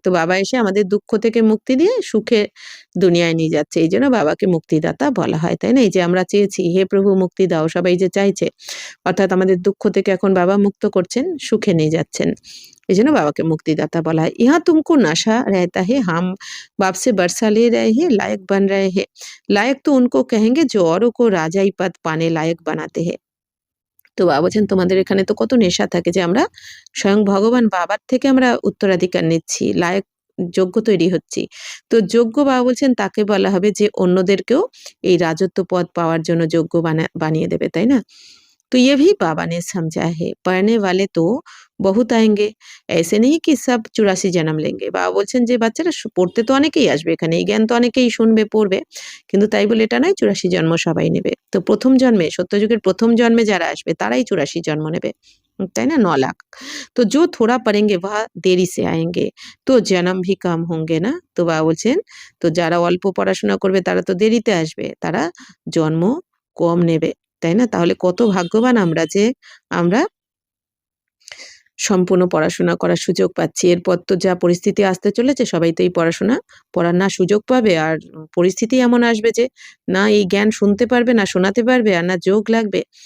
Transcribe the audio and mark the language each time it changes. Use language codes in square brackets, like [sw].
[bn] তো বাবা এসে আমাদের দুঃখ থেকে মুক্তি দিয়ে সুখে দুনিয়ায় নিয়ে যাচ্ছে, এই জন্য বাবাকে মুক্তিদাতা বলা হয়, তাই না। এই যে আমরা চেয়েছি হে প্রভু মুক্তি দাও, সবাই যে চাইছে, অর্থাৎ আমাদের দুঃখ থেকে এখন বাবা মুক্ত করছেন, সুখে নিয়ে যাচ্ছেন, এই জন্য বাবাকে মুক্তিদাতা বলা হয়। [hi] ইহা তুমকো नशा रहता है, हम बाप से बरसा ले रहे हैं, लायक बन रहे हैं। लायक तो उनको कहेंगे जो औरों को राजाई पद पाने लायक बनाते हैं। [bn] তো বাবা বলছেন তোমাদের এখানে তো কত নেশা থাকে যে আমরা স্বয়ং ভগবান বাবার থেকে আমরা উত্তরাধিকার নিচ্ছি, লায়ক যোগ্য তৈরি হচ্ছি। তো যোগ্য বাবা বলছেন তাকে বলা হবে যে অন্যদেরকেও এই রাজত্ব পদ পাওয়ার জন্য যোগ্য বানিয়ে দেবে, তাই না। [hi] तो ये भी बाबा ने समझा है, पढ़ने वाले तो बहुत आएंगे, ऐसे नहीं कि सब 84 जन्म लेंगे। [bn] বাবা বলছেন যে বাচ্চারা পড়তে তো অনেকেই আসবে এখানে, এই জ্ঞান তো অনেকেই শুনবে পড়বে, কিন্তু তাই বলে এটা নয় 84 জন্ম সবাই নেবে। তো প্রথম জন্মে, সত্যযুগের প্রথম জন্মে যারা আসবে তারাই 84 জন্ম নেবে, তাই না, 9 লাখ। [hi] তো जो थोड़ा पढ़ेंगे वह देरी से आएंगे, তো জন্ম भी कम होंगे না। [bn] তো বাবা বলছেন তো যারা অল্প পড়াশোনা করবে তারা তো দেরিতে আসবে, তারা জন্ম কম নেবে, তাই না। তাহলে কত ভাগ্যবান আমরা যে আমরা সম্পূর্ণ পড়াশোনা করার সুযোগ পাচ্ছি। এরপর তো যা পরিস্থিতি আসতে চলেছে সবাই তো এই পড়াশোনা পড়ার না সুযোগ পাবে, আর পরিস্থিতি এমন আসবে যে না এই জ্ঞান শুনতে পারবে, না শোনাতে পারবে, আর না যোগ লাগবে।